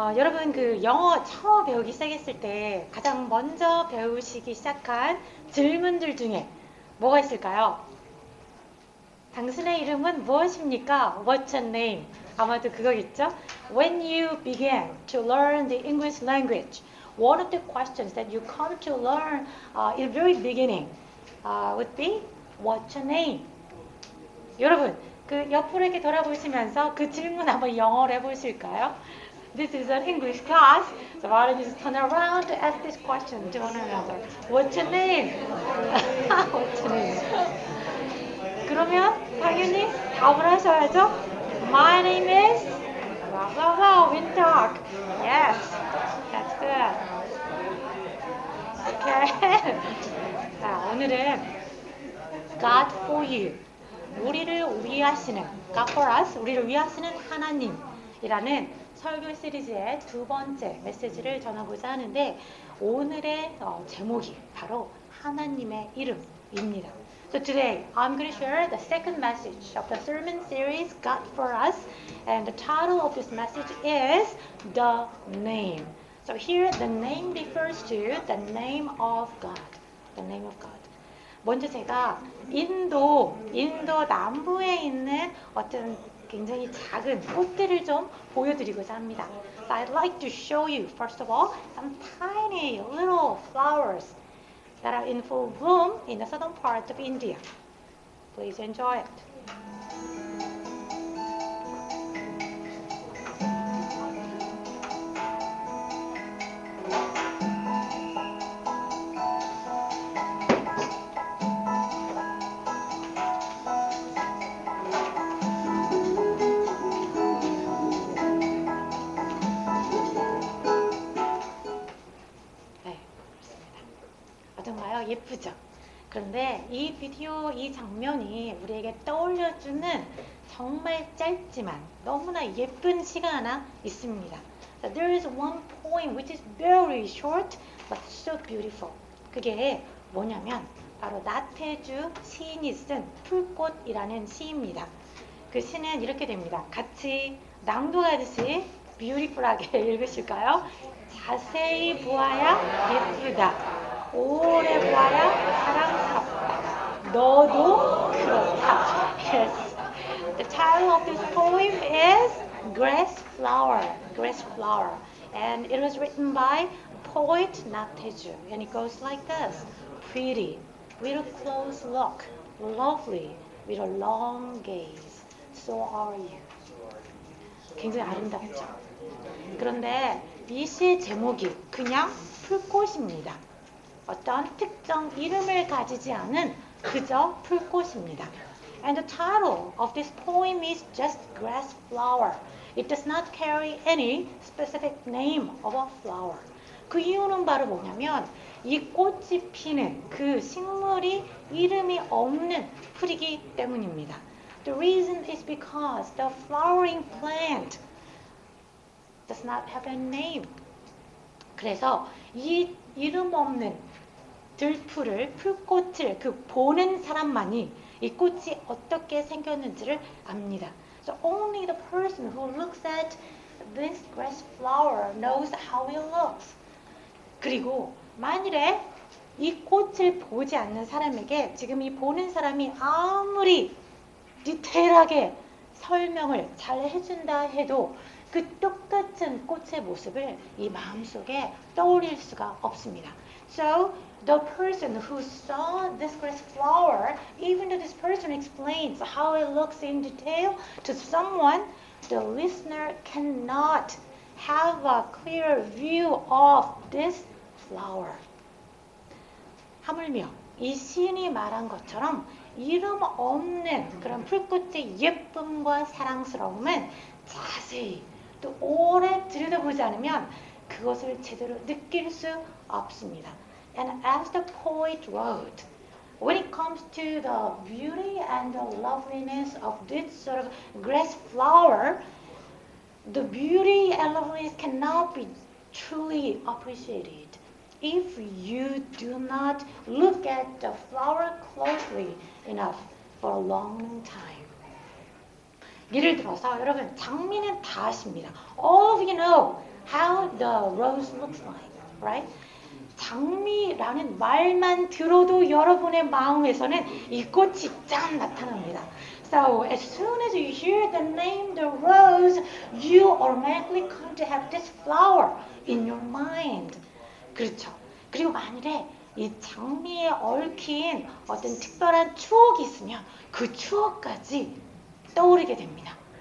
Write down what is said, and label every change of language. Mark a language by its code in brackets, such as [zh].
[ko] 여러분 영어 처음 배우기 시작했을 때 가장 먼저 배우시기 시작한 질문들 중에 뭐가 있을까요? 당신의 이름은 무엇입니까? [en] What's your name? [ko] 아마도 그거겠죠? [en] When you began to learn the English language, one of the questions that you come to learn in the very beginning would be What's your name? [ko] 여러분, 옆으로 이렇게 돌아보시면서 그 질문 한번 영어로 해보실까요? [en] This is an English class, so why don't you just turn around to ask this question to one another. What's your name? What's your name? [ko] 그러면 당연히 답을 하셔야죠. [en] My name is blah blah blah. Wintalk. Yes, that's good. Okay. [ko] 자, 오늘은 [en] God for you. [ko] 우리를 위하시는 [en] God for us, [ko] 우리를 위하시는 하나님이라는 설교 시리즈의 두 번째 메시지를 전하고자 하는데 오늘의 제목이 바로 하나님의 이름입니다. [en] So today I'm going to share the second message of the sermon series God for us, and the title of this message is The Name. So here the name refers to the name of God. The name of God. [ko] 먼저 제가 인도 남부에 있는 어떤 굉장히 작은 꽃들을 좀 보여드리고자 합니다. [en] So I'd like to show you, first of all, some tiny little flowers that are in full bloom in the southern part of India. Please enjoy it. [ko] 어떤가요? 예쁘죠? 그런데 이 비디오, 이 장면이 우리에게 떠올려주는 정말 짧지만 너무나 예쁜 시가 하나 있습니다. [en] So there is one poem which is very short but so beautiful. [ko] 그게 뭐냐면 바로 나태주 시인이 쓴 풀꽃이라는 시입니다. 그 시는 이렇게 됩니다. 같이 낭독하듯이 뷰티풀하게 읽으실까요? 자세히 보아야 예쁘다. 오래 보아야 사랑스럽다. 너도 그렇다. Yes. [en] The title of this poem is Grass Flower. Grass Flower. And it was written by poet Nateju. And it goes like this. Pretty, with a close look. Lovely, with a long gaze. So are you. [ko] 굉장히 아름답죠. 그런데 이 시의 제목이 그냥 풀꽃입니다. 어떤 특정 이름을 가지지 않은 그저 풀꽃입니다. [en] And the title of this poem is just grass flower. It does not carry any specific name of a flower. [ko] 그 이유는 바로 뭐냐면 이 꽃이 피는 그 식물이 이름이 없는 풀이기 때문입니다. [en] The reason is because the flowering plant does not have a name. [ko] 그래서 이 이름 없는 들풀을, 풀꽃을 보는 사람만이 이 꽃이 어떻게 생겼는지를 압니다. [en] So only the person who looks at this grass flower knows how it looks. [ko] 그리고 만일에 이 꽃을 보지 않는 사람에게 지금 이 보는 사람이 아무리 디테일하게 설명을 잘 해준다 해도 그 똑같은 꽃의 모습을 이 마음속에 떠올릴 수가 없습니다. [en] So the person who saw this grass flower, even though this person explains how it looks in detail to someone, the listener cannot have a clear view of this flower. [ko] 하물며 이 시인이 말한 것처럼 이름 없는 그런 풀꽃의 예쁨과 사랑스러움은 자세히 또 오래 들여다보지 않으면 그것을 제대로 느낄 수 없습니다. [en] And as the poet wrote, when it comes to the beauty and the loveliness of this sort of grass flower, the beauty and loveliness cannot be truly appreciated if you do not look at the flower closely enough for a long time. [ko] 예를 들어서 여러분 장미는 다 아십니다. [en] All of you know the rose looks like, right? [ko] 장미라는 말만 들어도 여러분의 마음에서는 이 꽃이 짠 나타납니다. [en] So as soon as you hear the name the rose, you automatically come to have this flower in your mind. [ko] 그렇죠. 그리고 만일에 이 장미에 얽힌 어떤 특별한 추억이 있으면 그 추억까지 떠오르게 됩니다.